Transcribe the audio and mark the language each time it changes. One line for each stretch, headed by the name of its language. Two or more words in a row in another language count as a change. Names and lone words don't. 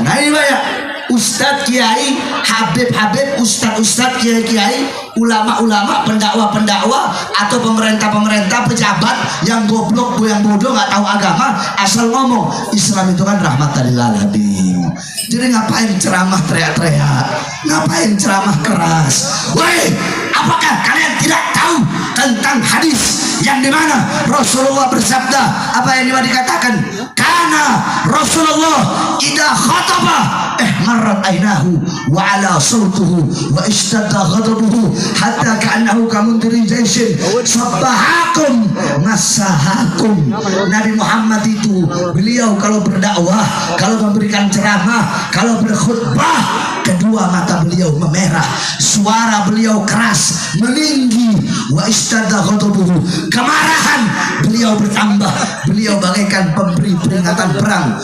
Indonesian: Nah ini banyak Ustadz Kiai, Habib, Ustadz Kiai, ulama-ulama, pendakwa atau pemerintah pejabat yang goblok, yang bodoh, nggak tahu agama, asal ngomong Islam itu kan
Arabic: رحمة للعالمين.
Indonesian: Jadi ngapain ceramah teriak-teriak, ngapain ceramah keras? Woi, apakah kalian tidak tahu tentang hadis yang dimana Rasulullah bersabda apa yang dikatakan?
Arabic: Karena Rasulullah إذا خطب احمرت عيناه وعلا صوته واشتد غضبه حتى كأنه منذر جيش صبحكم مساكم.
Indonesian: Nabi Muhammad itu beliau kalau berdakwah, kalau memberikan ceramah, kalau berkhutbah, kedua mata beliau memerah, suara beliau keras, meninggi,
Arabic: واشتد غضبه,
Indonesian: kemarahan beliau bertambah, beliau bagaikan pemberi peringatan perang.